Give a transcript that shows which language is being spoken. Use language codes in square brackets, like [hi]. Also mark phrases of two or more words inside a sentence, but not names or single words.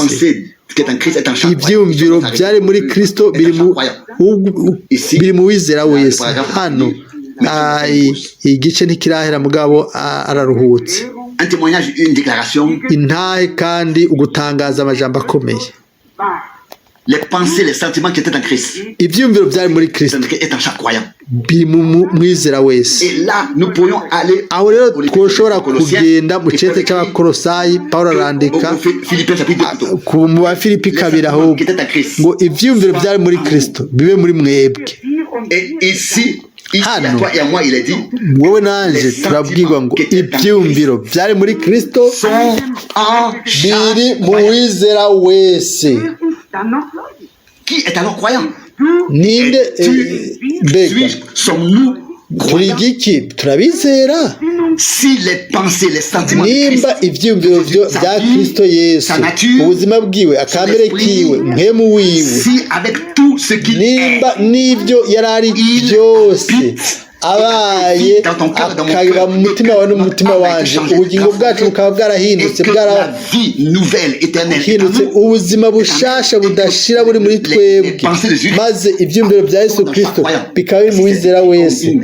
[rn] Ibyiyumviro byari muri Kristo biri mu wizera wese. Hano igice ntikirahera mugabo araruhutse intahe kandi ugutangaza amajambo akomeye. [fr] Les pensées, les sentiments qui étaient en Christ. [rn] Ibyumviro byari muri Kristo [fr] est en chaque croyant. [rn] biri mu mwizera wese. [fr] Et là, nous pourrions aller [rn] aho rero twoshobora kugenda mu cete cy'Abakolosayi Paulo arandika mu Bafilipi 2 aho ngo ibyumviro byari muri Kristo bibe muri mwebwe. [fr] Et ici [rn] hano wowe nanje turabwirwa ngo ibyumviro byari muri Kristo biri mu wizera wese. [fr] Qui est alors croyant? [rn] Ninde mbega [fr] sommes-nous [rn] turi giki turabizera? [fr] Si les pensées, les sentiments [rn] nimba ibyumviro bya Kristo Yesu ubuzima bwiwe akamere kiwe mpemu wiwe [fr] si avec tout ce qu'il [rn] nimba nibyo yarari byose abaye akabiba mu mutima wawe n'umutima wanje ubugingo bwacu bukaba bwarahindutse bwarahindutse ubuzima bushasha budashira buri muri twebwe maze ibyumviro bya Yesu Kristo bikaba biri mu wizera wese.